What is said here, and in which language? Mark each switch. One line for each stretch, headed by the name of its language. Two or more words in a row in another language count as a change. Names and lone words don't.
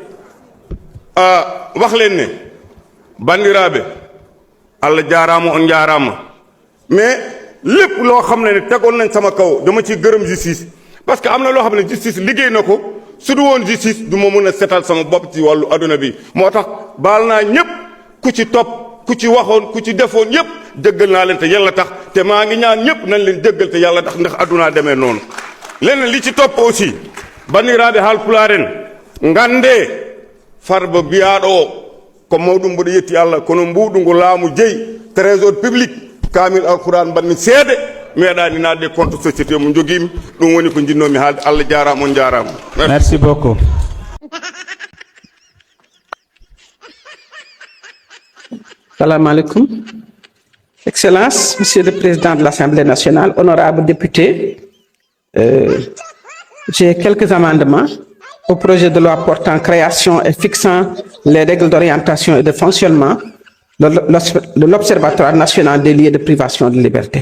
Wolof: wax leen ne bandiraabe
Fula: Allah jaaraama on jaaraama
Wolof: mais lépp loo xam ne tegoon nañ sama kaw dama ci gërëm justice
French: parce que
Wolof: am na loo xam ne justice liggéey na ko su du woon justice du ma mën a setal sama bopp ci wàllu adduna bi moo tax baal naa ñëpp ku ci topp ku ci waxoon ku ci defoon yëpp jëggal naa leen te yàlla tax te maa ngi ñaan ñëpp nañ leen jëggal te yàlla tax ndax addunaa demee noonu leneen li ci topp aussi
Fula: bandiraaɓe haalpulaaren ngande Farba biyaɗo ko mawɗum mboɗo yetti Allah kono mbuɗu ngu laamu jeyi trésor public kaamil alquran mbanmi seede meeɗani naatde compte société mo joguimi ɗum woni ko jinnomi haalde Allah jarama on jarama
French: merci beaucoup
Arabic: السلام عليكم.
French: Excellence, Monsieur le Président de l'Assemblée nationale, honorables députés, j'ai quelques amendements au projet de loi portant création et fixant les règles d'orientation et de fonctionnement de l'Observatoire national des lieux de privation de liberté.